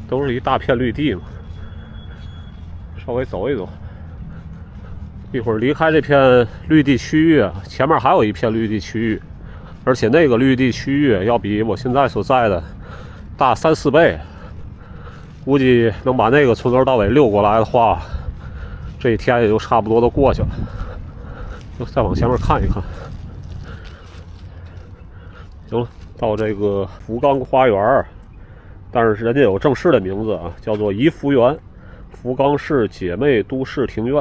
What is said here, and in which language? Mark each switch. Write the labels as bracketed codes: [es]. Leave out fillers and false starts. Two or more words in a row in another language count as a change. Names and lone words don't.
[zh] 都是一大片綠地嘛，稍微走一走。一会儿離開這片綠地區域，前面還有一片綠地區域，而且那個綠地區域要比我現在所在的大3、4倍。估計能把那個從頭到尾溜過來的話，這一天也就差不多都過去了。就再往前面看一看。行了，到這個福岡花園，但是人家有正式的名字啊，叫做頤福園，福岡市姐妹都市庭院。